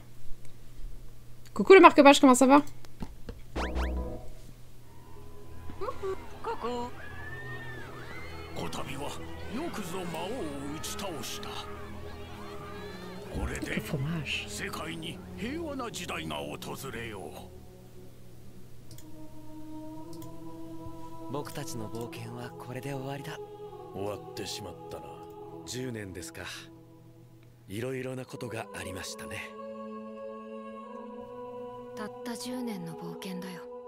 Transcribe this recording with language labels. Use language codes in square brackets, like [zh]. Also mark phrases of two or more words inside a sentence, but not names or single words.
[fr] Coucou le marque-page, comment ça va? Coucou. Le fromage. [ja] 僕たちの冒険はこれで終わりだ. 終わってしまったな。10年ですか。いろいろなことがありましたね。たった10年の冒険だよ。